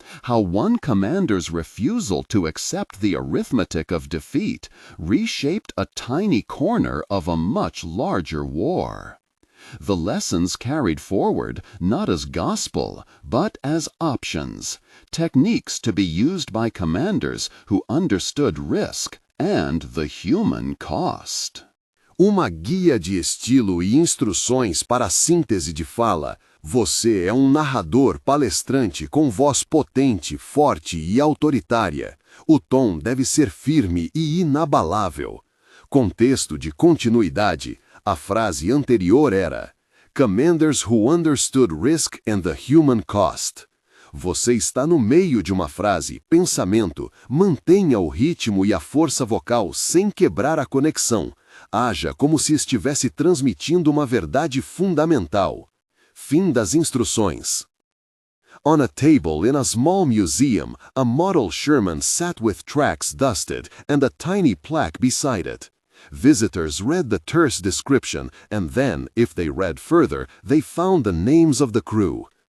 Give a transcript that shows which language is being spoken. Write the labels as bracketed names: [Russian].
[English] How one commander's refusal to accept the arithmetic of defeat reshaped a tiny corner of a much larger war. The lessons carried forward not as gospel, but as options, techniques to be used by commanders who understood risk and the human cost. [Portuguese] Uma guia de estilo e instruções para a síntese de fala. Você é um narrador palestrante com voz potente, forte e autoritária. O tom deve ser firme e inabalável. Contexto de continuidade. A frase anterior era [English] Commanders who understood risk and the human cost. [Portuguese] Você está no meio de uma frase, pensamento. Mantenha o ritmo e a força vocal sem quebrar a conexão. Haja como se estivesse transmitindo uma verdade fundamental. Fim das instruções. [English] On a table in a small museum, a model Sherman sat with tracks dusted and a tiny plaque beside it. Visitors read the terse description, and then, if they read further, they found the names of the crew.